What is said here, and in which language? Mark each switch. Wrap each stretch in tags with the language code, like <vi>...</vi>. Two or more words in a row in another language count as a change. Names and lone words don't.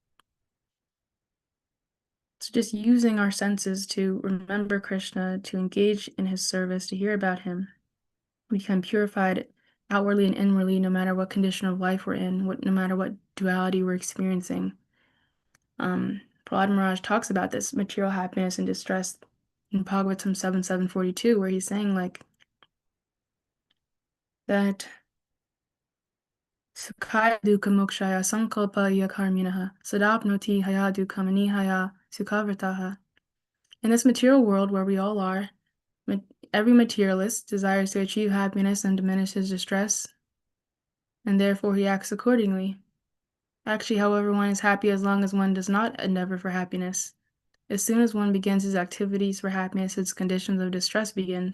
<en>So just using our senses to remember Krishna, to engage in his service, to hear about him, we become purified outwardly and inwardly, no matter what condition of life we're in, no matter what duality we're experiencing. Prahlad Maharaj talks about this material happiness and distress in Bhagavatam 7.742, where he's saying like that</en> <sa>Sukhaya dukkha mokshaya sankalpa yakarminaha sadapnoti haya dukkha manihaya sukhavrataha.</sa> <en>In this material world where we all are, every materialist desires to achieve happiness and diminish his distress, and therefore he acts accordingly. Actually, however, one is happy as long as one does not endeavor for happiness. As soon as one begins his activities for happiness, its conditions of distress begin.</en>